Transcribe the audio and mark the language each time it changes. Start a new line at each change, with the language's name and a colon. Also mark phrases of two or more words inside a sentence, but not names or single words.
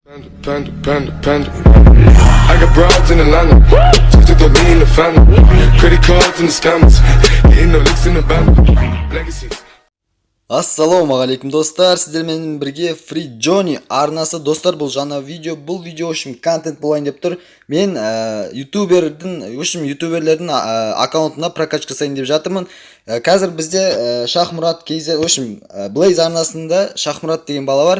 English: Panda. I got broads in Atlanta. Just to throw me in the family. Credit cards and the scammers. Getting no licks in the band. Legacies.
Kazakh: Ассалаумағалейкум достар, сіздер менен бірге Free Johnny арнасы. Достар, бұл жаңа видео, бұл видео үшін контент болайын деп тұр. Мен ютуберлердің аккаунтына прокачка жасайын деп жатырмын. Қазір бізде Шахмұрат KZ, Blaze арнасында Шахмұрат деген бала бар.